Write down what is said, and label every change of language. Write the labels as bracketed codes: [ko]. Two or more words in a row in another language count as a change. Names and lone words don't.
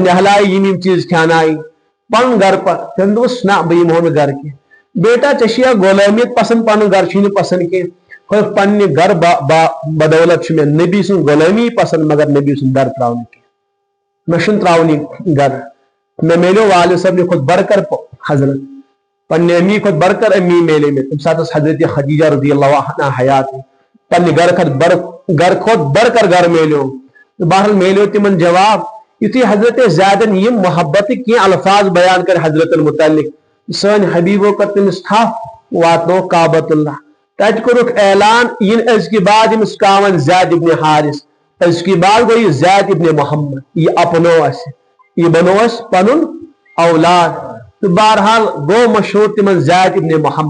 [ks] نہلایہِ یِم چیٖز کھیٛانایہِ پنُن گرٕ پتہٕ تٔمۍ دوٚپُس نہ بہٕ یِمہو نہٕ گرٕ کینٛہہ بیٹا ژےٚ چھِیا غلٲمیت پسنٛد پنُن گرٕ چھُے نہٕ پسنٛد کینٛہہ پننہِ گرٕ بدولت چھُ مےٚ نبی سٕنٛز غلٲمی پسنٛد مگر نبی سُنٛد گرٕ تراونہٕ کینٛہہ مےٚ چھُنہٕ تراوُن یہِ گرٕ مےٚ میلیو والد صٲبنہِ کھۄتہٕ بڑکر حضرت پننہِ امی کھۄتہٕ بڑکر امی میلے مےٚ تمہِ ساتہٕ ٲس حضرت خدیجہ [ar] رضی اللہ عنہا [ks] حیات پننہِ گرٕ کھۄتہٕ بڑکر گرٕ میلیو تہٕ بہرحال میلیو تِمن جواب یُتھُے حضرت زیدن یِم محبتٕکۍ کینٛہہ الفاظ بیان کر حضرتن متعلق سٲنۍ حبیبو کٔر تٔمِس تھپھ واتنووُکھ کعبۃ اللہ تتہِ کوٚرُکھ اعلان یِن أزکہِ بعد أمِس کاون زید ابن حارث أزکہِ بعد گوٚو یہِ زید ابن محمد یہِ اپنو اسہِ یہِ بنوو اسہِ پنُن اولاد تہٕ بہرحال گوٚو مشہوٗر تِمن زید ابن